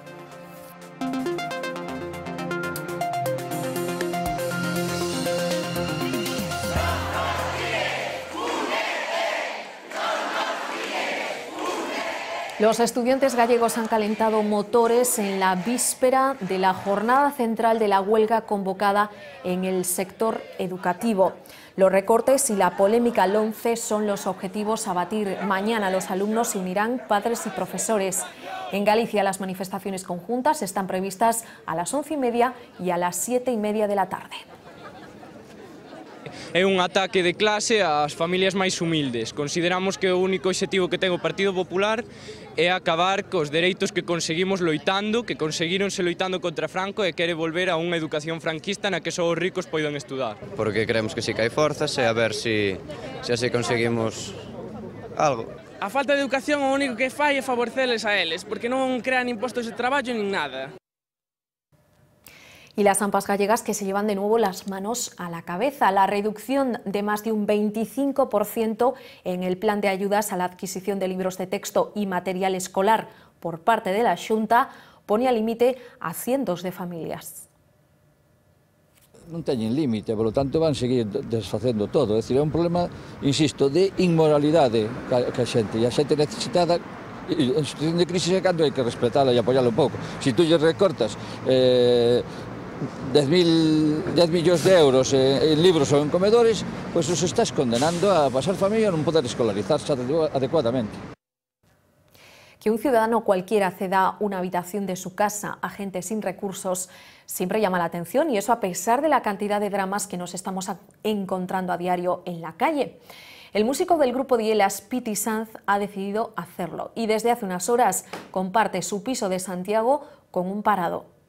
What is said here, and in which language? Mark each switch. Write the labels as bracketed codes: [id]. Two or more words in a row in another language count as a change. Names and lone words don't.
[es] Los estudiantes gallegos han calentado motores en la víspera de la jornada central de la huelga convocada en el sector educativo. Los recortes y la polémica LOMCE son los objetivos a batir. Mañana los alumnos se unirán, padres y profesores. En Galicia las manifestaciones conjuntas están previstas a las 11:30 y a las 7:30 de la tarde. [gl] É un ataque de clase ás familias máis humildes. Consideramos que o único obxectivo que ten o Partido Popular é acabar cos dereitos que conseguimos loitando, que conseguíronse loitando contra Franco, e quere volver a unha educación franquista na que só os ricos poidan estudar. Porque creemos que sí que hai forzas e a ver se así conseguimos algo. A falta de educación o único que fai é favorecerles a eles, porque non crean impostos de traballo nin nada. [es] Y las AMPAs gallegas que se llevan de nuevo las manos a la cabeza. La reducción de más de un 25% en el plan de ayudas a la adquisición de libros de texto y material escolar por parte de la Xunta pone al límite a cientos de familias. [gl] Non teñen límite, [es] por lo tanto [gl] van seguir desfacendo todo. É dicir, é un problema, insisto, de inmoralidade que a xente. E a xente necesitada, en situación de crisis é cando hai que respetala e apoiala un pouco. Se tú lle recortas 10 millóns de euros en libros ou en comedores, pois os estás condenando a pasar familia e non poder escolarizarse adecuadamente. [es] Que un ciudadano cualquiera ceda una habitación de su casa a gente sin recursos siempre llama la atención, y eso a pesar de la cantidad de dramas que nos estamos encontrando a diario en la calle. El músico del grupo Dielas, Piti Sanz, ha decidido hacerlo y desde hace unas horas comparte su piso de Santiago con un parado.